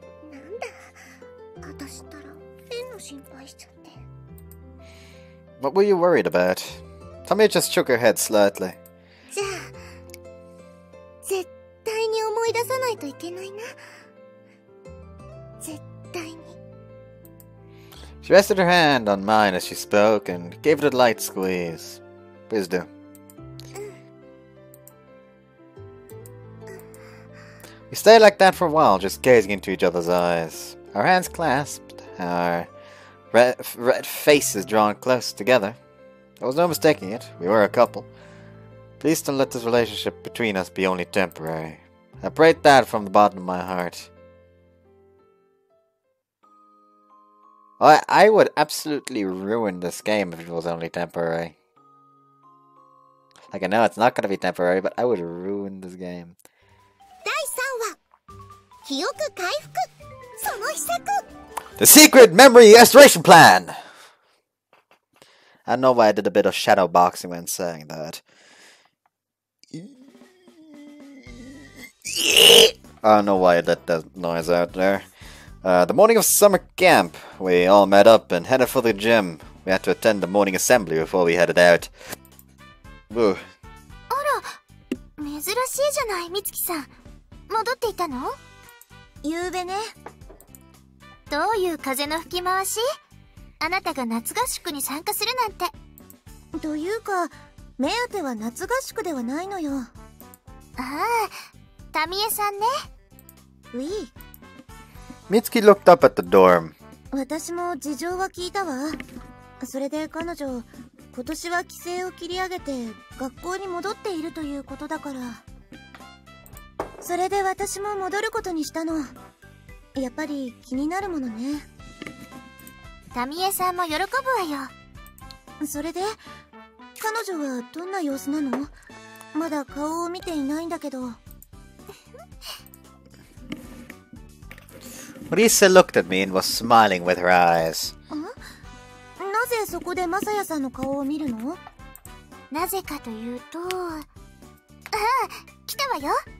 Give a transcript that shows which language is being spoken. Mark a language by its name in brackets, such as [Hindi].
[Japanese] なんだ、私ったら変の心配しちゃって。 [English] What were you worried about? Tamie just shook her head slightly. [Japanese] じゃあ、絶対に思い出さないといけないな。絶対に。 [English] She rested her hand on mine as she spoke and gave it a light squeeze. Please do. We stayed like that for a while, just gazing into each other's eyes. Our hands clasped, our red faces drawn close together. There was no mistaking it. We were a couple. Please don't let this relationship between us be only temporary. I prayed that from the bottom of my heart. I would absolutely ruin this game if it was only temporary. Like, I know it's not going to be temporary, but I would ruin this game. [Japanese] 第3話、記憶回復、その秘策。 [English] The secret memory restoration plan! I don't know why I did a bit of shadow boxing when saying that. I don't know why I let that noise out there. The morning of summer camp, we all met up and headed for the gym. We had to attend the morning assembly before we headed out. Woo. [Japanese] あら、珍しいじゃない、美月さん。戻っていたの？夕べね。どういう風の吹き回し？あなたが夏合宿に参加するなんて。というか、目当ては夏合宿ではないのよ。ああ、タミエさんね。ウィー。 [English] Mitsuki looked up at the dorm. [Japanese] 私も事情は聞いたわ。それで彼女、今年は規制を切り上げて学校に戻っているということだから。それで私も戻ることにしたの。やっぱり気になるものね。タミエさんも喜ぶわよ。それで彼女はどんな様子なの？まだ顔を見ていないんだけど。 [English] Risa looked at me and was smiling with her eyes. [Japanese] なぜそこでマサヤさんの顔を見るの？なぜかというと、ああ、来たわよ。